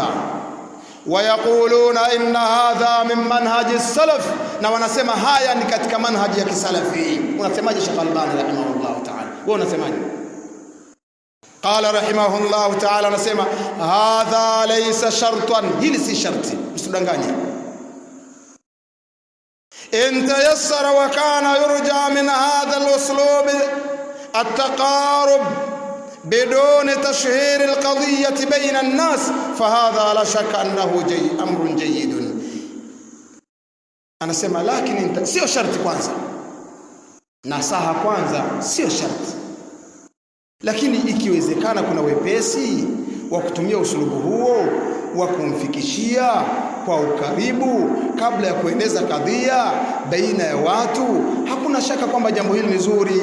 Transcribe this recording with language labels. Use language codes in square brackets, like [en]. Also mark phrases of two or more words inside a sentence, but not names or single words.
[ar] ويقولون إن هذا من منهج السلف, [sw] na wanasema haya ni katika manhaji ya kisalafi. Unasemaje Sheikh Albani [ar] رحمه الله تعالى? [sw] Wewe unasemaje? [ar] قال رحمه الله تعالى, [sw] anasema [ar] هذا ليس شرطا, [sw] hili si sharti, usidanganye. [ar] إن تيسر وكان يرجى من هذا الأسلوب التقارب بدون تشهير القضية بين الناس فهذا لا شك أنه أمر جيد. [sw] Anasema lakini sio sharti kwanza, nasaha kwanza sio sharti, lakini ikiwezekana kuna wepesi wa kutumia usulubu huo wa kumfikishia kwa ukaribu kabla ya kueneza kadhia baina ya watu, hakuna shaka kwamba jambo hili ni zuri.